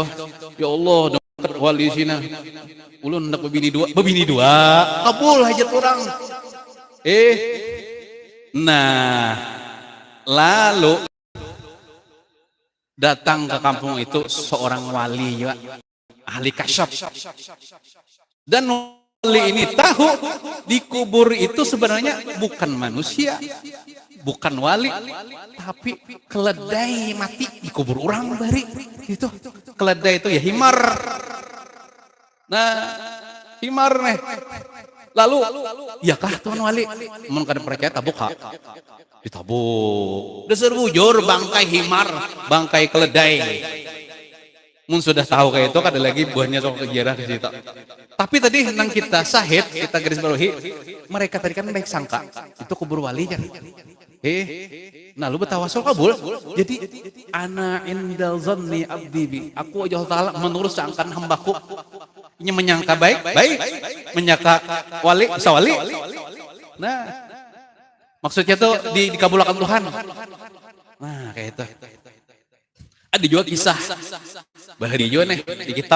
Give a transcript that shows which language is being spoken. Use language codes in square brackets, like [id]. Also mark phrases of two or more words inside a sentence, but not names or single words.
[bjn] Ya Allah, dekat wali sini. Ulun hendak berbini dua. [id] Kabul hajat orang. Nah, lalu datang ke kampung itu seorang wali ya, ahli kasyaf. Dan wali ini tahu di kubur itu sebenarnya bukan manusia, bukan wali, tapi keledai mati di kubur orang bari. Itu keledai itu ya himar. Nah, himar nih. Lalu, ya kah Tuan Wali? [bjn] Mun kada percaya tabuk ha. Ditabuk. Dasar bujur bangkai himar, bangkai keledai. Mun sudah tahu kayak itu kada lagi buahnya sok sejarah di situ. [id] Tapi tadi nang kita sahid, kita garis bawahi, mereka tadi kan baik sangka itu kubur wali kan. Nah lu bertawasul kabul. [ar] Jadi ana indal zanni abdi bi. [id] Aku Allah Ta'ala menurut sangkaan hambaku. Ini menyangka baik, menyangka wali, bisa wali. Nah, maksudnya tuh dikabulkan Tuhan. Nah, kayak itu. Ada juga kisah. [bjn] Bahari juga nih di kitab.